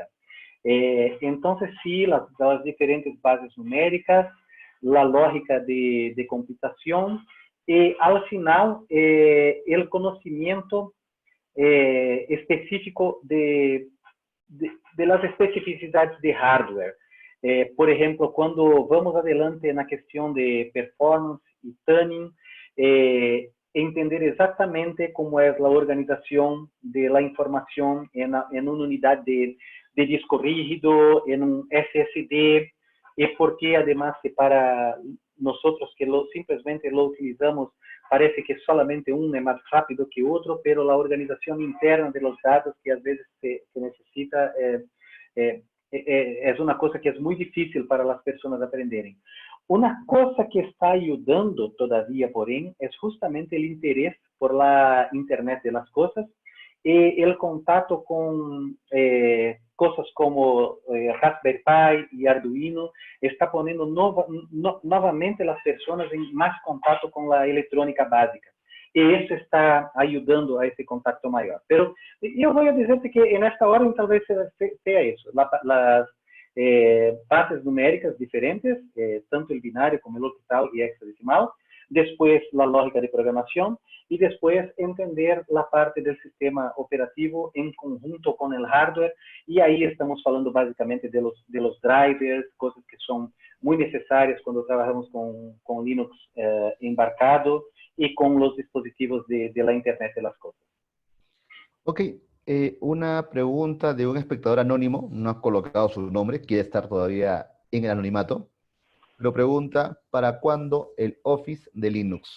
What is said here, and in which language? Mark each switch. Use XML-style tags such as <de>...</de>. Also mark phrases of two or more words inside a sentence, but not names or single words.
<es>Entonces, sí, las diferentes bases numéricas, la lógica de computación, y al final, el conocimiento específico de las especificidades de hardware. Por ejemplo, cuando vamos adelante</es> <pt>na questão de performance e tuning, entender exatamente como é a organização da informação em uma unidade de disco rígido, em um SSD, e porque, además, que para nós que simplesmente</pt> <es>lo utilizamos,</es> <pt>parece que solamente um é mais rápido que outro, pero a organização interna</pt> <es>de los</es> <pt>dados que às vezes se necessita é uma coisa que é muito difícil para as pessoas aprenderem. Uma coisa que está ajudando todavia, porém, é justamente o interesse</pt> <es>por la internet de las</es> <pt>coisas e o contato com coisas como Raspberry Pi e Arduino está ponendo novamente as pessoas em mais contato com a eletrônica básica. E isso está ajudando a esse contato maior. Pero eu vou dizer-te que nesta ordem talvez seja isso. As bases numéricas diferentes, tanto o binário como o octal e hexadecimal, depois a lógica de programação e depois entender a parte do sistema operativo em conjunto com o hardware. E aí estamos falando basicamente</pt> <es>de los</es> <pt>drivers, coisas que são muito necessárias quando trabalhamos com Linux embarcado</pt> <es>y con los dispositivos de la Internet de las cosas. Ok, una pregunta de un espectador anónimo, no ha colocado su nombre, quiere estar todavía en el anonimato, pero pregunta, ¿para cuándo el Office de Linux?</es>